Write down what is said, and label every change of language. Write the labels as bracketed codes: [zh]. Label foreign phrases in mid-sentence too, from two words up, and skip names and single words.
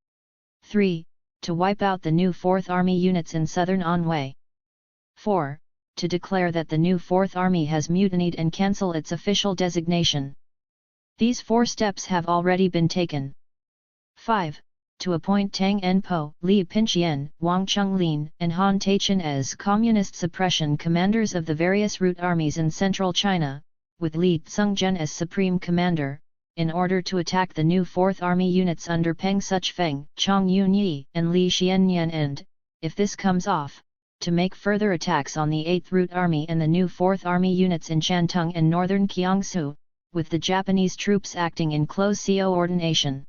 [en] 3. To wipe out the new Fourth Army units in Southern Anhui. 4. To declare that the new Fourth Army has mutinied and cancel its official designation. These 4 steps have already been taken. 5. To appoint Tang Enpo, Li Pinqian, Wang Chunglin, and Han Taichen as communist suppression commanders of the various route armies in central China, with Li Tsungzhen as supreme commander, in order to attack the new Fourth Army units under Peng Suchfeng, Chang Yunyi, and Li Xianyan and, if this comes off, to make further attacks on the 8th Route Army and the new 4th Army units in Shantung and northern Jiangsu, with the Japanese troops acting in close coordination.